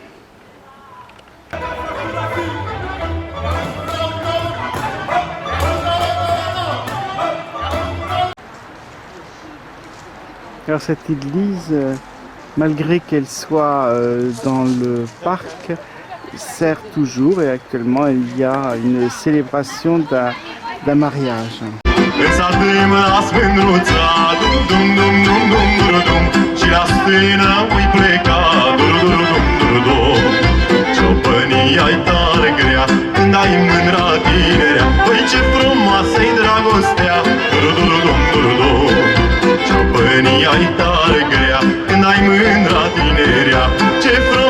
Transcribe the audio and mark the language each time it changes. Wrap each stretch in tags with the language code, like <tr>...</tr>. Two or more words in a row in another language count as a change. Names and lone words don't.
<fr>Alors cette église, malgré qu'elle soit dans le parc, sert toujours et actuellement il y a une célébration d'un mariage.</fr> <ro>Ciobănia-i tare grea, când ai mândra tinerea Păi ce frumoasă-i dragostea, Ciobănia-i tare grea, când ai mândra tinerea Ce</ro>